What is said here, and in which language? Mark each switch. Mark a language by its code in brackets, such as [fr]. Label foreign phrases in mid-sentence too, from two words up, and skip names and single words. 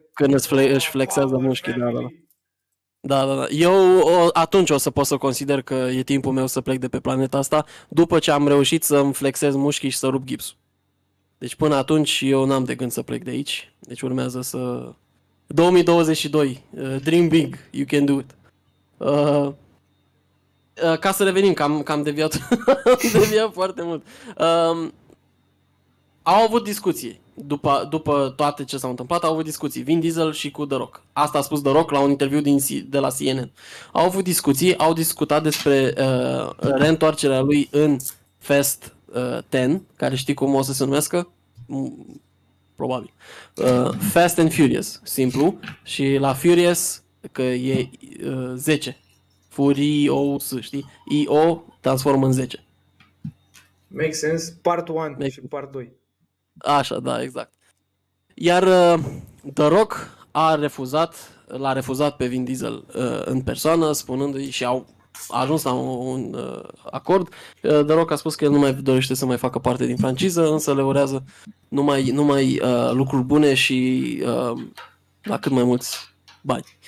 [ro] Când își flexează mușchii, da. Da. Eu atunci o să pot să consider că e timpul meu să plec de pe planeta asta, după ce am reușit să-mi flexez mușchii și să rup gipsul. Deci până atunci eu n-am de gând să plec de aici. Deci urmează să... 2022, [en] dream big, you can do it. [ro] Ca să revenim, că am deviat, deviat foarte mult. Au avut discuții. După toate ce s-au întâmplat, au avut discuții. Vin Diesel și cu The Rock. Asta a spus The Rock la un interviu de la CNN. Au avut discuții, au discutat despre reîntoarcerea lui în Fast 10, care știi cum o să se numească? Probabil. Fast and Furious, simplu. Și la Furious, că e 10. Furious, știi? I-O transformă în 10. [en] Make sense. Part 1 și Part 2. [ro] Așa, da, exact. Iar The Rock l-a refuzat pe Vin Diesel în persoană, spunându-i, și a ajuns la un acord. The Rock a spus că el nu mai dorește să mai facă parte din franciză, însă le urează numai lucruri bune și la cât mai mulți bani.